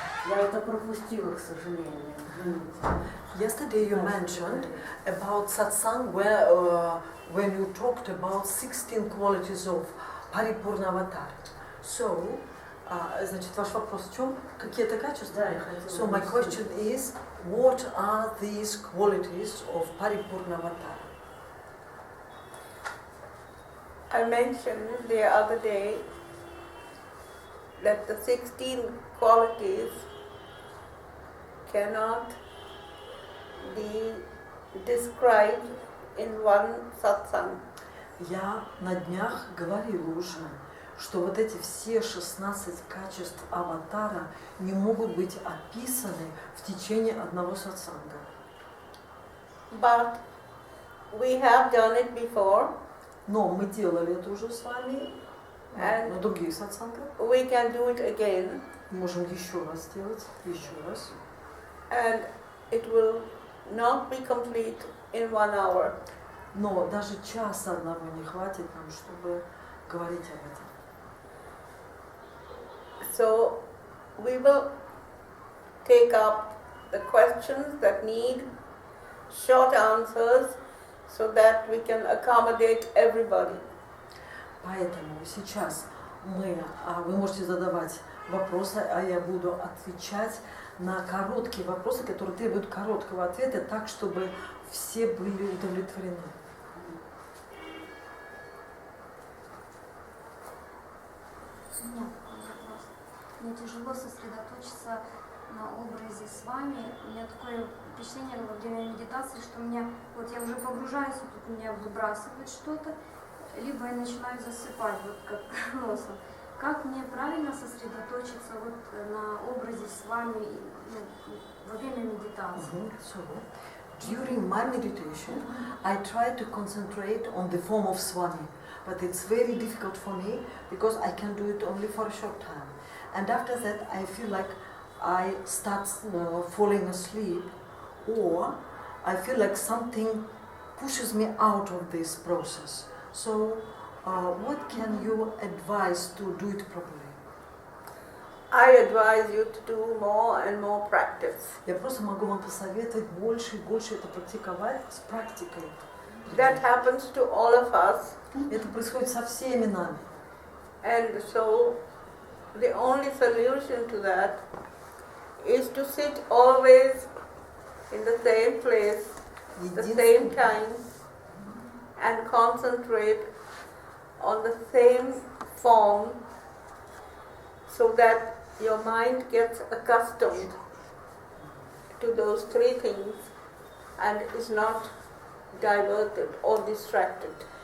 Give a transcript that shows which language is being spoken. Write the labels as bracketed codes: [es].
[ru] Я это пропустила, к сожалению. [en] Yesterday you mentioned about satsang where when you talked about 16 qualities of Paripurna Avatar. [ru] So, значит, ваш вопрос в чем? Какие это качества? Да, я хотела. [en] So my question is, what are these qualities of Paripurna Avatar? I mentioned the other day that the 16 qualities cannot be described in one satsang. [ru] Я на днях говорила уже, что вот эти все 16 качеств аватара не могут быть описаны в течение одного сатсанга. [en] But we have done it before. [ru] Но мы делали это уже с вами на других сатсангах. [en] We can do it again. [ru] Можем еще раз сделать, еще раз. [en] And it will not be complete in 1 hour. [ru] Но даже часа одного не хватит нам, чтобы говорить об этом. [en] So we will take up the questions that need short answers so that we can accommodate everybody. [ru] Поэтому сейчас вы можете задавать вопросы, а я буду отвечать на короткие вопросы, которые требуют короткого ответа, так, чтобы все были удовлетворены. У меня такой вопрос. Мне тяжело сосредоточиться на образе с вами. У меня такое впечатление во время медитации, что меня, вот я уже погружаюсь, и тут меня выбрасывает что-то, либо я начинаю засыпать, вот как носом. Как мне правильно сосредоточиться вот на образе с вами во время медитации? [en] So, during my meditation, I try to concentrate on the form of Swami, but it's very difficult for me because I can do it only for a short time. And after that, I feel like I start falling asleep, or I feel like something pushes me out of this process. So, what can you advise to do it properly? I advise you to do more and more practice. [ru] Я просто могу вам посоветовать больше и больше это практиковать с практикой. [en] That happens to all of us. [ru] Это происходит со всеми нами. [en] And so the only solution to that is to sit always in the same place, the same time, and concentrate on the same form so that your mind gets accustomed to those three things and is not diverted or distracted.